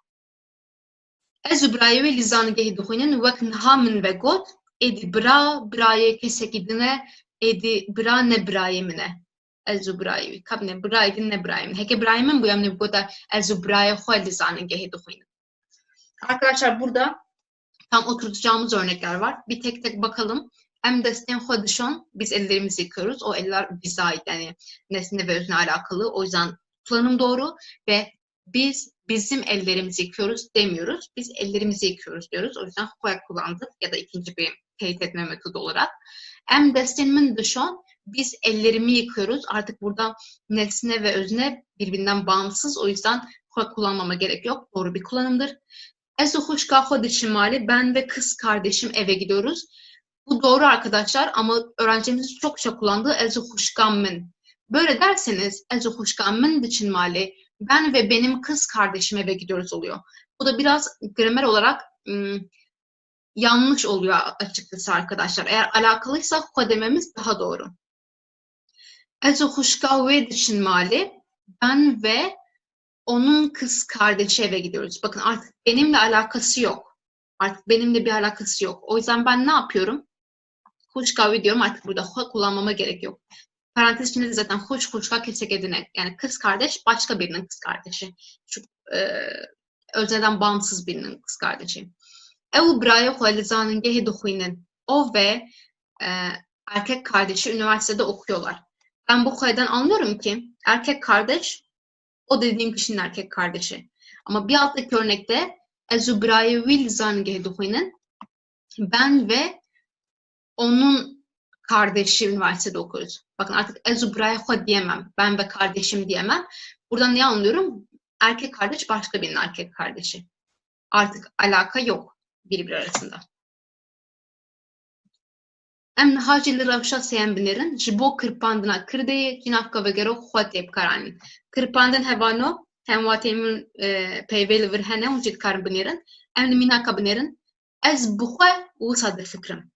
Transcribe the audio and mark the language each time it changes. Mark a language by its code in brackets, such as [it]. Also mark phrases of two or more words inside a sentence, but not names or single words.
[ku] ez û birayê wê li zanîngehê dixwînin wek niha min vegot êdî birayê kesekî din e êdî bira ne birayê min e ez û birayê wî ka bine birayê din ne birayê min heke birayê min bûye em ê bigota ez û birayê xwe li zanîngehê dixwînin [tr] arkadaşlar burada tam oturtacağımız örnekler var. Bir tek tek bakalım. [ku] Em destên xwe dişon, [tr] biz ellerimizi yıkıyoruz. O eller bize ait yani nesne ve özne alakalı. O yüzden kullanım doğru ve biz bizim ellerimizi yıkıyoruz demiyoruz. Biz ellerimizi yıkıyoruz diyoruz. O yüzden xwe kullandık ya da ikinci bir teyit etme metodu olarak. [ku] Em destên min dişon, [tr] biz ellerimi yıkıyoruz. Artık burada nesne ve özne birbirinden bağımsız. O yüzden xwe kullanmama gerek yok. Doğru bir kullanımdır. [ku] Ez û xwişka xwe diçin malê [tr] ben ve kız kardeşim eve gidiyoruz. Bu doğru arkadaşlar ama öğrencilerimizin çokça kullandığı [ku] ez û xwişka min. [tr] Böyle derseniz [ku] ez û xwişka min diçin malê [tr] ben ve benim kız kardeşim eve gidiyoruz oluyor. Bu da biraz gramer olarak yanlış oluyor açıkçası arkadaşlar. Eğer alakalıysa xwe dememiz daha doğru. [ku] Ez û xwişka wê diçin malê [tr] ben ve onun kız kardeşi eve gidiyoruz. Bakın artık benimle alakası yok. Artık benimle bir alakası yok. O yüzden ben ne yapıyorum? Xwişka diyorum artık burada xwe kullanmama gerek yok. Parantez içinde de zaten [ku] xwişka kesek edine. [tr] Yani kız kardeş başka birinin kız kardeşi. Şu özneden bağımsız birinin kız kardeşi. [ku] Ew birayê xwe li zanîngehê dixwînin. [tr] O ve erkek kardeşi üniversitede okuyorlar. Ben bu xwe'den anlıyorum ki erkek kardeş o dediğim kişinin erkek kardeşi. Ama bir alttaki örnekte [ku] ez û birayê wî li zanîngehê dixwînin [tr] ben ve onun kardeşi üniversitede okuyoruz. Bakın artık [ku] ez û birayê xwe [tr] diyemem. Ben ve kardeşim diyemem. Buradan ne anlıyorum? Erkek kardeş başka birinin erkek kardeşi. Artık alaka yok birbiri arasında. [ku] Em niha jî li rewşa sêyem binêrin ji bo kirpandina Kirdeyê cînavka vegerok xwe tê bikaranîn. Kirpandin hevano hemwatê min peyvê li vir hene hûn jî dikarin binêrin. Em li mînaka binêrin ez bi xwe wisa difikirim.